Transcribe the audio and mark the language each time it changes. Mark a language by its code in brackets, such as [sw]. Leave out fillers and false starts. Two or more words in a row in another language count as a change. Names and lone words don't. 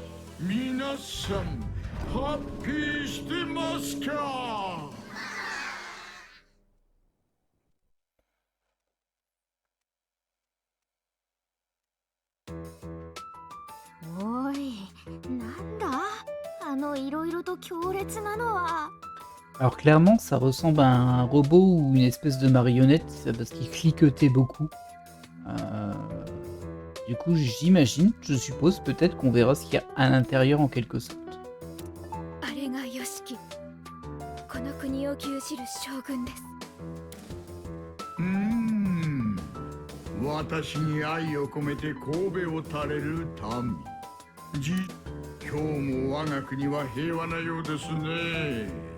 [ja] 皆さんハッピーしてますか？おい、なんだあのいろいろと強烈なのは。 [fr] Alors clairement, ça ressemble à un robot ou une espèce de marionnette, c'est parce qu'il cliquetait beaucoup. Du coup, j'imagine, je suppose peut-être qu'on verra ce qu'il y a à l'intérieur en quelque sorte. [ja] あれがヨシキ、この国を牛耳る将軍です。私に愛を込めて神戸を垂れる民。今日も我が国は平和なようですね。